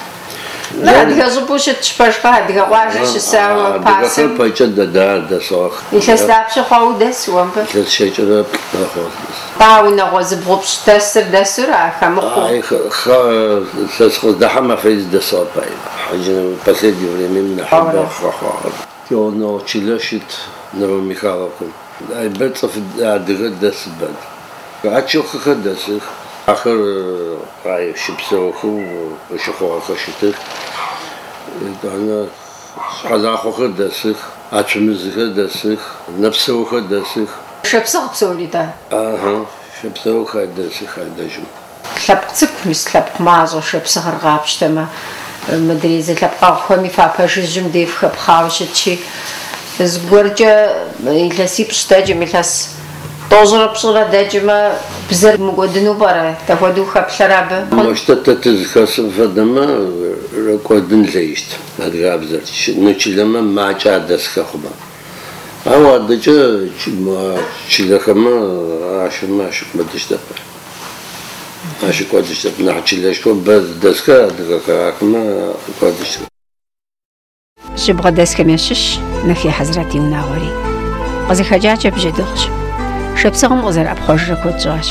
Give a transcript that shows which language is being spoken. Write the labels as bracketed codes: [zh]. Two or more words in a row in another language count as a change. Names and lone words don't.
[kbd] Адыгэ щӏыпӏэу щытщ пэшхэ, адыгэ къуажэ щысауэ пасэм. [ady] Адыгэхэр пэкӏэ дэсыгъэх. [kbd] Илъэс дапщэ хъуауэ дэс уэмбы? Илъэс щэкӏэрэ нэхъуэ. Унагъуэ зыбгъупщӏ дэсыр дэсыр ахэмыхъуу. Сэ сыкъыздыхьэм апхуэдиз дэсыгъэ пай. [ru] Последнее время [ady] нахьыбэ хъуахъуагъэр. Теоногъ чылэ щыт Новомихайловкэм. Айбэ цӏыф адыгэ дэсыбэн. Ачыхъыхэр дэсых. Ахэр щыпсэухэу щыхъуагъэхэр щытых. Къэлахъохэр дэсых, ачэмызыхэр дэсых, нэпсэухэр дэсых. Шэпсыгъ псори да? Шэпсэухэр дэсых адэжьым. [kbd] Лъэпкъ цӏыкӏу, мис лъэпкъ мащӏэ шэпсыгъыр къапщтэмэ, мыдрей зылъэпкъэгъухэми фапэ жыжьым деф хэпхъауэ щытщи, зыгуэркӏэ илъэсипщӏ дэкӏым, илъэс тӏощӏрэ пщӏырэ дэкӏмэ, бзэр мыкӏуэдыну пӏэрэ? Дэхуэдэу хэплъэр абы? [ady] Мощтэ тэ зыхэсым фэдэмэ кӏуэдын лейщт адыгабзэр. Чылэмэ макӏэ адэсхэ хъумэ. Ау адэкӏэ чылэхэмэ ащымэ ащыкӏуэдыщтэп. Ащыкӏуэдыщтэп. Нэхъ чылэшхо бэ дэсхэ адыгэхэр ахэмэ кӏуэдыщтэп. [kbd] Жьыбгъэ дэсхэм ящыщ Нэхъей Хьэзрэт и унагъуэри. Къызыхэкӏакӏэ бжьэдыгъщ. Шэпсыгъым къызэрыӏэпхъуэжрэ куэд щӏащ.